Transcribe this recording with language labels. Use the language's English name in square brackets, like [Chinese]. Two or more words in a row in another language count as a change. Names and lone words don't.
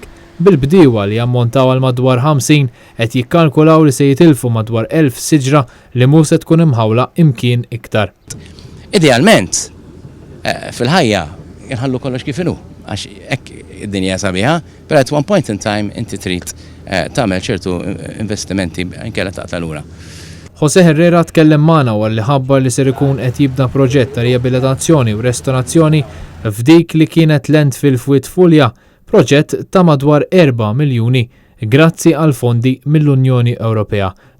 [Maltese] Bil-bdiewa li ammontaw għal madwar 50 qed jikkalkulaw li se jitilfu madwar 1000 siġra li mhux se tkun imħawla imkien iktar. Idealment, fil-ħajja jinħallu kollox kif inhu, għax hekk id-dinja sabiħa, però [English] at one point in time [Maltese] inti trid tagħmel ċertu investimenti inkella taqta' lura. José Herrera tkellem magħna wara li ħabbar li ser ikun qed jibda proġett ta' riabilitazzjoni u restorazzjoni f'dik li kienet landfill f'Witfulja, proġett ta' madwar 4 miljuni grazzi għal fondi mill-Unjoni Ewropea.